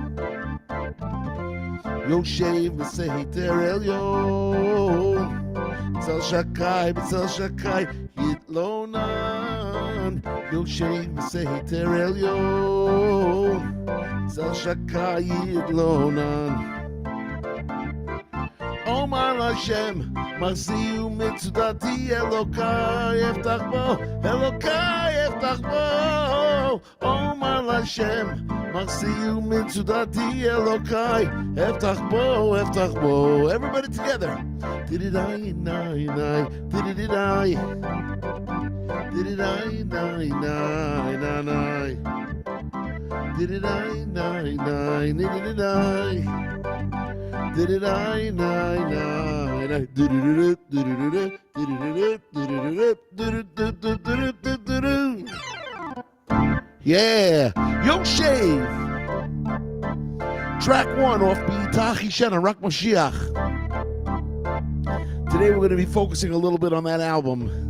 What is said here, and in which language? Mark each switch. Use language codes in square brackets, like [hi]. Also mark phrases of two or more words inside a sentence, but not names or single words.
[he] יושב בסתר עליון, בצל שדי יתלונן. יושב בסתר עליון, בצל שדי יתלונן. אומר השם, מחסי ומצודתי, אלוקי אבטח בו. אומר השם, מחסי ומצודתי, אלוקי אבטח בו. [en] Everybody together. Dididai, nai, nai, dididai. Dididai, nai, nai, nai. Dididai, nai, nai, dididai. Dididai, nai, nai, nai. Yeah, Yoshev. Track 1 off B'Yitachi Shena, Rak Mashiach. Today we're going to be focusing a little bit on that album.